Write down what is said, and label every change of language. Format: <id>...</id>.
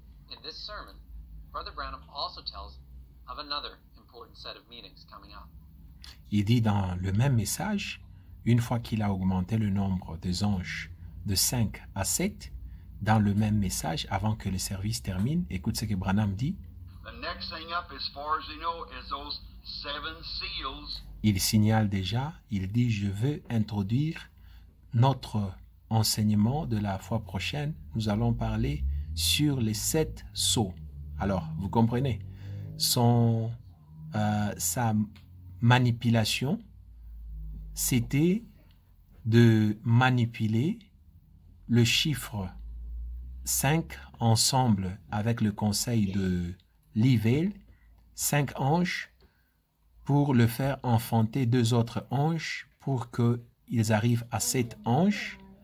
<en>In this sermon, Brother Branham also tells of another important set of meetings coming up.</en> <fr>Il dit dans le même message, une fois qu'il a augmenté le nombre des anges de 5 à 7, dans le même message, avant que le service termine, écoute ce que Branham dit.</fr> <en>The next thing up, as far as you know, is those 7 seals.</en> <fr>Il signale déjà, il dit, je veux introduire notre enseignement de la fois prochaine. Nous allons parler sur les 7 sceaux. Alors, vous comprenez, sa manipulation, c'était de manipuler le chiffre 5 ensemble avec le conseil de Lee Vail, 5 anges, pour le faire enfanter 2 autres anges pour qu'ils arrivent à 7 anges.</fr>